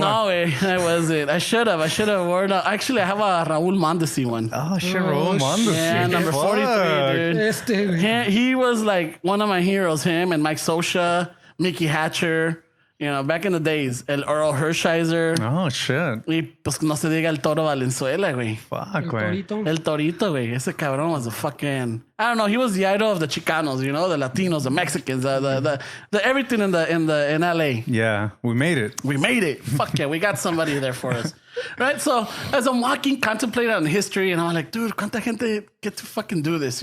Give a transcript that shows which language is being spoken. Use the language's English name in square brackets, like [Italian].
[English] No, way, I wasn't. I should have worn. Actually, I have a Raúl Mondesi one. Oh, shit, Raúl Mondesi. Yeah, number 43, dude. He was like one of my heroes. Him and Mike Sosha, Mickey Hatcher. Back in the days, el Earl Hershiser. Oh, shit. [Spanish] Y pues no se diga el Toro Valenzuela, güey. [English] Fuck, güey. [Spanish] El Torito, güey. Ese cabrón [English] was a fucking... I don't know. He was the idol of the Chicanos, the Latinos, the Mexicans, the everything in LA. Yeah, we made it. We made it. Fuck yeah, we got somebody there for us. Right? So as I'm walking, contemplating on history, and I'm like, dude, [Spanish] ¿cuánta gente [English] get to fucking do this,